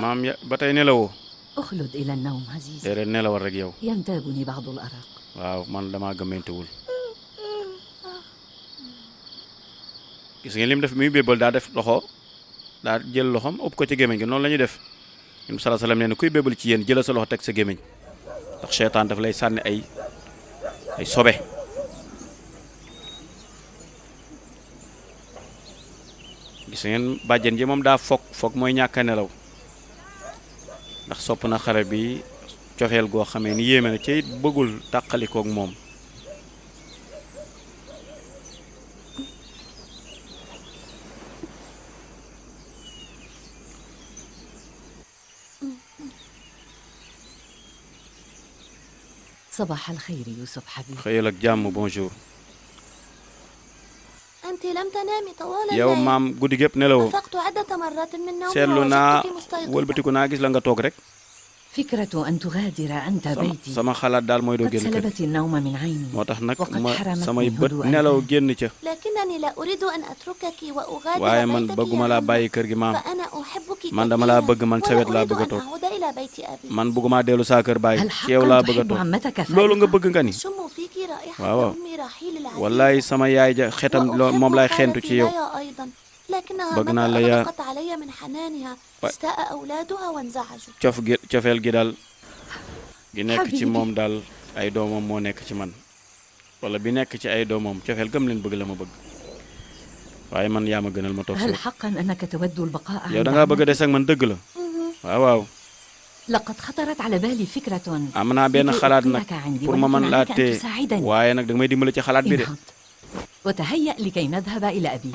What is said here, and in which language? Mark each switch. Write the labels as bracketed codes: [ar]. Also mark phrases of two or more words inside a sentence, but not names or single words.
[wo] maam ya ba tey nelawoo [ar] أخلد إلى النوم عزيزي. [wo] déedéet nelawal rek yow [ar] ينتابني بعض الأرق. [wo] waaw man damaa gëmmentewul gis ngeen lim def muy bébal daa def loxo daa jël loxom ëpp ko ci gémmiñ gi noonu la ñuy def yunus [ar] صلى الله عليه وسلم [wo] nee na kuy bébal ci yéen jëla sa loxo teg sa gémmiñ ndax seytaan daf lay sànni ay sobe gis ngeen bàjjen ji moom daa foog mooy ñàkk a nelaw ndax sopp na xale bi cofeel goo xamee ni yéeme na ci it bëggul tàqalikook moom [ar] صباح الخير يوسف حبيبي. [wo] xëyal ak jàmm bonjour. [ar] أنت لم تنامي طوال [wo] yow [ar] الليل. [wo] maam guddi gépp nelawoo [ar] أفقت عدة مرات من نومي [wo] seetlu naa [ar] ووجدتك مستيقظة. [wo] wëlbatiku naa gis la nga toog rek [ar] فكرة أن تغادر أنت بيتي [wo] sama xalaat daal mooy doo [ar] قد [wo] génn kër [ar] سلبت النوم من عيني [wo] moo tax nag [ar] وقد [wo] ma [ar] حرمتني [wo] samay bët [ar] هدوء [wo] nelaw [ar] البال. [wo] génn ca [ar] لكنني لا أريد أن أتركك وأغادر [wo] waaye man [ar] بيتك [wo] bëgguma [ar] يا [wo] laa [ar] أمي. [wo] bàyyi kër gi maam [ar] فأنا أحبك [wo] man dama laa [ar] كثيراً [wo] bëgg man sawet laa [ar] ولا [wo] bëgg a [ar] أريد أن [wo] toog [ar] أعود إلى بيت أبي. [wo] man bëgguma dellu saa kër baay [ar] هل [wo] ci yow [ar] حقا [wo] laa bëgg a [ar] تحب [wo] toog [ar] عمتك [wo] loolu nga [ar] فاطمة؟ [wo] bëgg nga ni [ar] أشم فيك رائحة واو. أمي رحيل العزيز. [wo] wallaay sama yaay ja xetam moom laay xentu ci yow [ar] ليا أيضا لكنها [wo] bëgg naa [ar] متى [wo] la yaa [ar] أغلقت علي من حنانها استاء أولادها وانزعجوا. [wo] cofeel gi daal gi nekk ci Habibi. moom daal ay doomam moo nekk ci man wala bi nekk ci ay doomam cofeel gëm leen bëgg la ma bëgg waaye man yaa ma gënal ma toog [ar] هل si حقا أنك تود البقاء [wo] yow [ar] عند [wo] da ngaa bëgg a [ar] عمتك؟ [wo] des ak man dëgg la waaw waaw [ar] لقد خطرت على بالي فكرة [wo] am naa benn [ar] لكي [wo] xalaat nag [ar] أبقيك عندي [wo] pour ma mën [ar] ولكن [wo] laa [ar] عليك أن [wo] téye [ar] تساعدني. [wo] waaye nag da nga may dimbali ci xalaat bi de [ar] انهض وتهيأ لكي نذهب إلى أبي.